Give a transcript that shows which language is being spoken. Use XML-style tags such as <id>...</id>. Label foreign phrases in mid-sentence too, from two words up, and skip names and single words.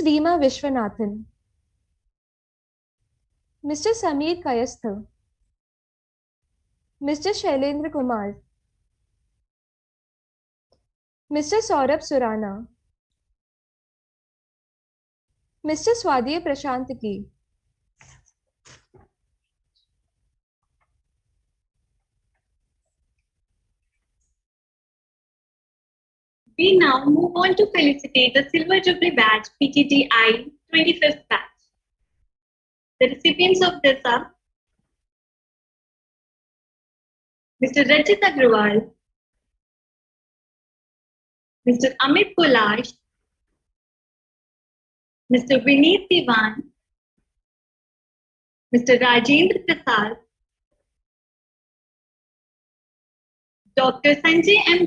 <en>Reema Vishwanathan, Mr. Sameer Kayastha, Mr. Shailendra Kumar, Mr. Saurabh Surana, Mr. Swadhiya Prashant Ki, We now move on to felicitate the Silver Jubilee Batch PGDIE 25th batch. The recipients of this are Mr. Rajit Agrawal, Mr. Amit Kulash, Mr. Vineet Diwan, Mr. Rajendra Prasad, Dr. Sanjay M.</en>